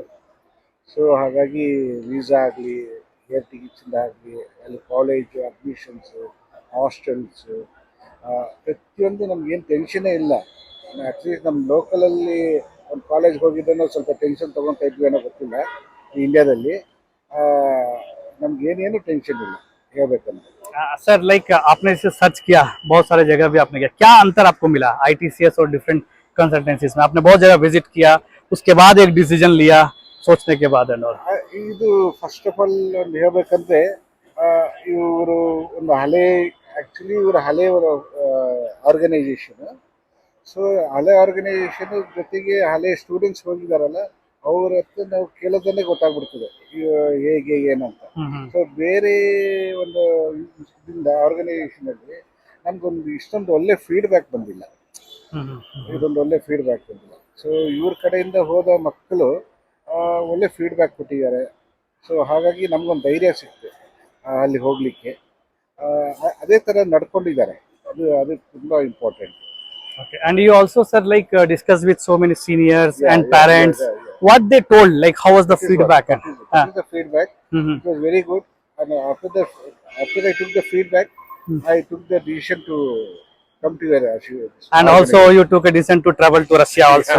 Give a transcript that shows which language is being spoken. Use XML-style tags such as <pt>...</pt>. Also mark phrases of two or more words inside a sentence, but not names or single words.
<kn>ಸೊ ಹಾಗಾಗಿ ವೀಸಾ ಆಗಲಿ, ಏರ್ ಟಿಕೆಟ್ಸಿಂದ ಆಗಲಿ, ಅಲ್ಲಿ ಕಾಲೇಜು ಅಡ್ಮಿಷನ್ಸು, ಹಾಸ್ಟೆಲ್ಸು, ಪ್ರತಿಯೊಂದು ನಮಗೇನು ಟೆನ್ಷನ್ನೇ ಇಲ್ಲ. ಅಟ್ಲೀಸ್ಟ್ ನಮ್ಮ ಲೋಕಲಲ್ಲಿ ಒಂದು ಕಾಲೇಜ್ಗೆ ಹೋಗಿದ್ದನ್ನು ಸ್ವಲ್ಪ ಟೆನ್ಷನ್ ತೊಗೊತಾ ಇದ್ವಿ ಅನ್ನೋ ಗೊತ್ತಿಲ್ಲ. ಇಂಡಿಯಾದಲ್ಲಿ ನಮಗೇನೇನು ಟೆನ್ಷನ್ ಇಲ್ಲ ಹೇಳ್ಬೇಕಂದ್ರೆ.</kn> <en>sir like</en> <hi>आपने इसे सर्च किया, बहुत सारे जगह भी आपने किया, क्या अंतर आपको मिला ITCS और</hi> <en>different consultancies</en> <hi>में? आपने बहुत जगह विजिट किया, उसके बाद एक डिसीजन लिया सोचने के बाद</hi> <en>and all.</en> <kn>ಇದು</kn> <en>first of all</en> <kn>ಒಂದು ಹೇಳ್ಬೇಕಂದ್ರೆ ಇವರು ಒಂದು ಹಳೆಯವರು ಆರ್ಗನೈಸೇಷನ್. ಸೊ ಹಳೆ ಆರ್ಗನೈಸೇಷನ್ ಜೊತೆಗೆ ಹಳೆ ಸ್ಟೂಡೆಂಟ್ಸ್ ಹೋಗಿದಾರಲ್ಲ, ಅವ್ರ ಹತ್ರ ನಾವು ಕೇಳೋದನ್ನೇ ಗೊತ್ತಾಗ್ಬಿಡ್ತದೆ ಹೇಗೆ ಏನಂತ. ಸೊ ಬೇರೆ ಒಂದು ಆರ್ಗನೈಸೇಷನಲ್ಲಿ ನಮಗೊಂದು ಇಷ್ಟೊಂದು ಒಳ್ಳೆ ಫೀಡ್ಬ್ಯಾಕ್ ಬಂದಿಲ್ಲ. ಇದೊಂದು ಒಳ್ಳೆ ಫೀಡ್ಬ್ಯಾಕ್ ಬಂದಿಲ್ಲ. ಸೊ ಇವ್ರ ಕಡೆಯಿಂದ ಹೋದ ಮಕ್ಕಳು ಒಳ್ಳೆ ಫೀಡ್ಬ್ಯಾಕ್ ಕೊಟ್ಟಿದ್ದಾರೆ. ಸೊ ಹಾಗಾಗಿ ನಮಗೊಂದು ಧೈರ್ಯ ಸಿಕ್ತು ಅಲ್ಲಿ ಹೋಗಲಿಕ್ಕೆ. ಅದೇ ಥರ ನಡ್ಕೊಂಡಿದ್ದಾರೆ, ಅದು ತುಂಬ ಇಂಪಾರ್ಟೆಂಟ್.</kn> <en>Okay, and you also said like discuss with so many seniors and Yeah, parents. yeah. What they told, like how was the This is feedback? this is the feedback. It was very good. And after I took the feedback, I took the decision to come to your And also you took a decision to travel to Russia also.</en>